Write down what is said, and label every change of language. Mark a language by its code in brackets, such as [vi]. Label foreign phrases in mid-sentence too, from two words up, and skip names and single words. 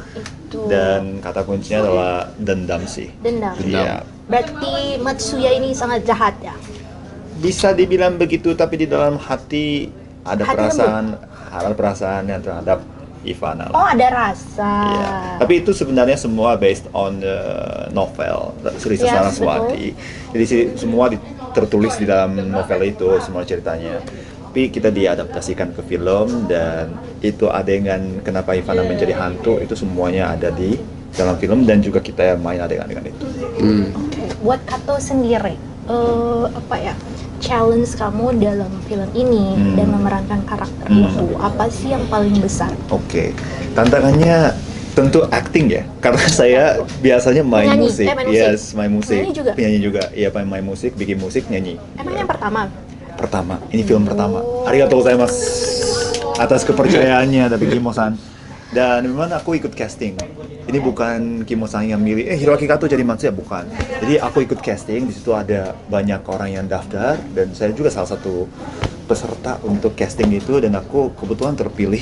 [id] Dan kata kuncinya adalah dendam sih. Dendam. Iya. Berarti Matsuya ini sangat jahat ya? Bisa dibilang begitu, tapi di dalam hati ada Hati perasaan yang terhadap Ivana Oh lah. ada rasa. Iya. Tapi itu sebenarnya semua [en] based on the novel [id] Risa Yes, Saraswati. Jadi semua tertulis di dalam novel itu semua ceritanya. Tapi kita diadaptasikan ke film, dan itu adegan kenapa Ivana menjadi hantu itu semuanya ada di dalam film, dan juga kita main adegan-adegan itu. Oke. Buat Kato sendiri, apa ya, challenge kamu dalam film ini dan memerankan karakter itu apa sih yang paling besar? Oke. Tantangannya tentu acting ya, karena saya biasanya main Penyanyi, musik. main musik. Yes, main musik. Penyanyi juga. Iya, main musik, bikin musik, nyanyi. Emang yang pertama? Ini film pertama. [ja] ありがとうございます [id] atas kepercayaannya dari Kimo-san. Dan memang aku ikut casting. Ini bukan Kimo-san yang milih Hiroaki Kato jadi Matsuya, bukan. Jadi aku ikut casting, di situ ada banyak orang yang daftar, dan saya juga salah satu peserta untuk casting itu, dan aku kebetulan terpilih.